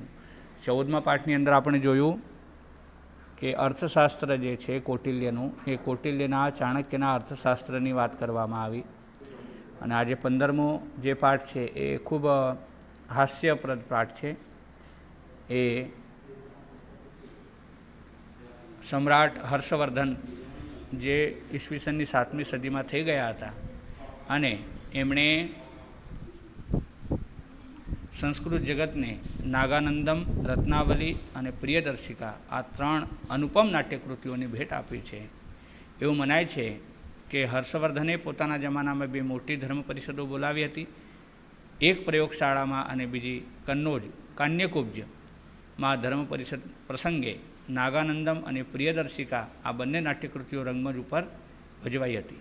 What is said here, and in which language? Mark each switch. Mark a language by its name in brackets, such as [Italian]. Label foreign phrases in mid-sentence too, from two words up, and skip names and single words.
[Gujarati] 14મા પાઠની અંદર આપણે જોયું કે અર્થશાસ્ત્ર જે છે કૌટિલ્યનું, એ કૌટિલ્યના ચાણક્યના અર્થશાસ્ત્રની વાત કરવામાં આવી। અને આજે 15મો જે પાઠ છે એ ખૂબ હાસ્યપ્રદ પાઠ છે। એ સમ્રાટ હર્ષવર્ધન જે ઈસ્વીસનની 7મી સદીમાં થઈ ગયા હતા અને એમણે સંસ્કૃત જગતને નાગાનંદમ, રત્નાવલી અને પ્રિયદર્શિકા આ 3 અનુપમ નાટ્યકૃતિઓની ભેટ આપી છે। એવું મનાય છે કે હર્ષવર્ધને પોતાના જમાનામાં 2 મોટી ધર્મ પરિષદો બોલાવી હતી, એક પ્રયોગશાળામાં અને બીજી કન્નૌજ કાન્યકુબ્જમાં ધર્મ પરિષદ પ્રસંગે નાગાનંદમ અને પ્રિયદર્શિકા આ બંને નાટ્યકૃતિઓ રંગમંચ ઉપર ભજવાઈ હતી।